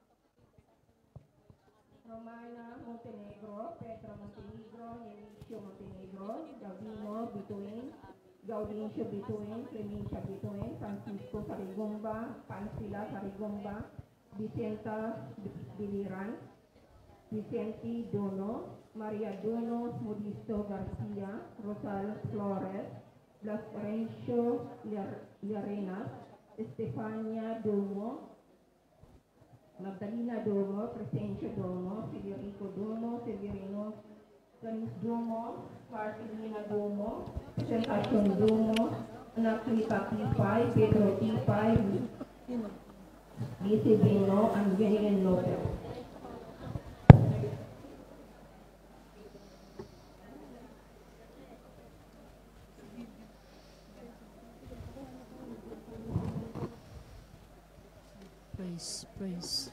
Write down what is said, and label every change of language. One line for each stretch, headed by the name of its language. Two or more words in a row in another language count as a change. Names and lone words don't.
English: Romana Montenegro, Pedro Montenegro, Nemicio Montenegro, Gaudincio Bituin, Clemencia Bituin, Francisco Sarigomba, Pansila Sarigomba, Vicenta Biliran, Vicente Dono, Maria Dono, Modisto Garcia, Rosal Flores, Blas Rencio Llarenas, Estefania Domo, Magdalena Domo, Crescencio Domo, Federico Domo, Severino Ganis Domo, Marcelina Domo, Presentacion Domo, Anak Rita Tipay, Pedro Tipay, Lizzie Bino, and Vivian Lopez. Praise.